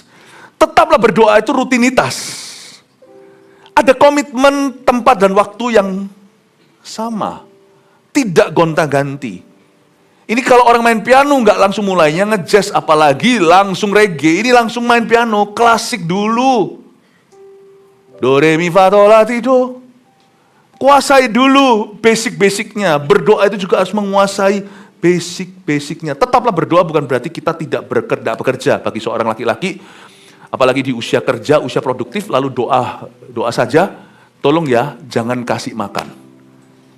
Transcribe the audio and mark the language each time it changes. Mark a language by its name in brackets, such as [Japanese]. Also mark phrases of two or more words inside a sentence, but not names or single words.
[Indonesian] Tetaplah berdoa itu rutinitas. Ada komitmen tempat dan waktu yang sama. Tidak gonta-ganti. Ini kalau orang main piano nggak langsung mulainya ngejazz, apalagi langsung reggae. Ini langsung main piano, klasik dulu. Do, re, mi, fa, sol, la, ti, do. Kuasai dulu basic-basicnya. Berdoa itu juga harus menguasai basic-basicnya. Tetaplah berdoa bukan berarti kita tidak bekerja. Bagi seorang laki-laki, apalagi di usia kerja, usia produktif, lalu doa saja, tolong ya jangan kasih makan.